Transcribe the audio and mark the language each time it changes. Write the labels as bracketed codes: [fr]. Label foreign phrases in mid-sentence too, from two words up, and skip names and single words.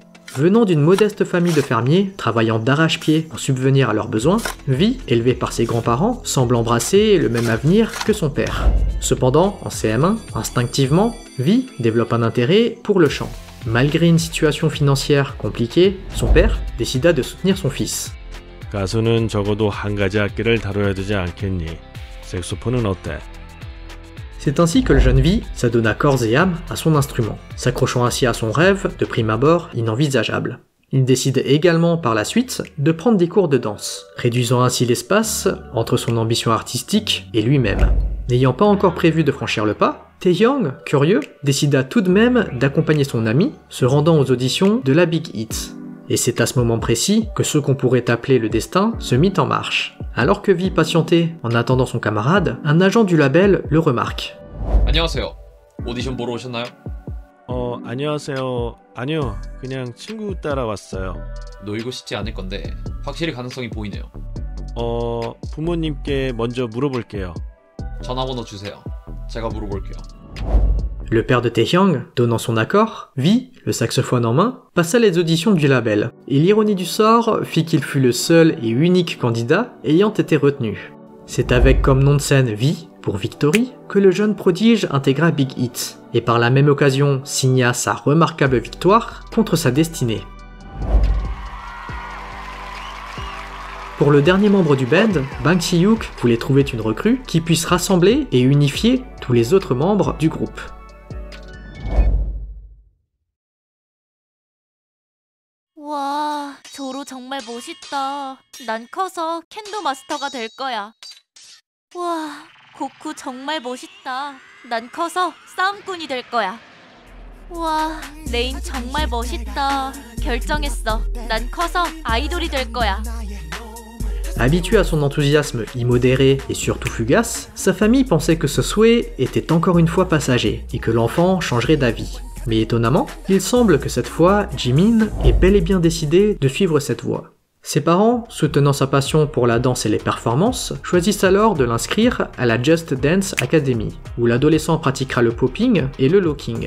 [fr] Venant d'une modeste famille de fermiers, travaillant d'arrache-pied pour subvenir à leurs besoins, Vi, élevé par ses grands-parents, semble embrasser le même avenir que son père. Cependant, en CM1, instinctivement, Vi développe un intérêt pour le chant. Malgré une situation financière compliquée, son père décida de soutenir son fils. [ko] 가수는 적어도 한 가지 악기를 다뤄야 되지 않겠니? 색소폰은 어때? [fr] C'est ainsi que le jeune Vi s'adonna corps et âme à son instrument, s'accrochant ainsi à son rêve de prime abord inenvisageable. Il décide également par la suite de prendre des cours de danse, réduisant ainsi l'espace entre son ambition artistique et lui-même. N'ayant pas encore prévu de franchir le pas, Taehyung, curieux, décida tout de même d'accompagner son ami, se rendant aux auditions de la Big Hit. Et c'est à ce moment précis que ce qu'on pourrait appeler le destin se mit en marche. Alors que Vi patientait en attendant son camarade, un agent du label le remarque. [ko] 안녕하세요. 오디션 보러 오셨나요? 안녕하세요. 아니요, 그냥 친구 따라 왔어요. 놀고 싶지 않을 건데 확실히 가능성이 보이네요. 부모님께 먼저 물어볼게요. 전화번호 주세요. 제가 물어볼게요. [fr] Le père de Taehyung, donnant son accord, Vi, le saxophone en main, passa les auditions du label, et l'ironie du sort fit qu'il fut le seul et unique candidat ayant été retenu. C'est avec comme nom de scène Vi, pour Victory, que le jeune prodige intégra Big Hit, et par la même occasion signa sa remarquable victoire contre sa destinée. Pour le dernier membre du band, Bang Si-hyuk voulait trouver une recrue qui puisse rassembler et unifier tous les autres membres du groupe. [ko] 와, 조로 정말 멋있다. 난 커서 캔도 마스터가 될 거야. 와, 고쿠 정말 멋있다. 난 커서 싸움꾼이 될 거야. 와, 레인 정말 멋있다. 결정했어. 난 커서 아이돌이 될 거야. [fr] Habitué à son enthousiasme immodéré et surtout fugace, sa famille pensait que ce souhait était encore une fois passager et que l'enfant changerait d'avis. Mais étonnamment, il semble que cette fois, Jimin est bel et bien décidé de suivre cette voie. Ses parents, soutenant sa passion pour la danse et les performances, choisissent alors de l'inscrire à la Just Dance Academy, où l'adolescent pratiquera le popping et le locking.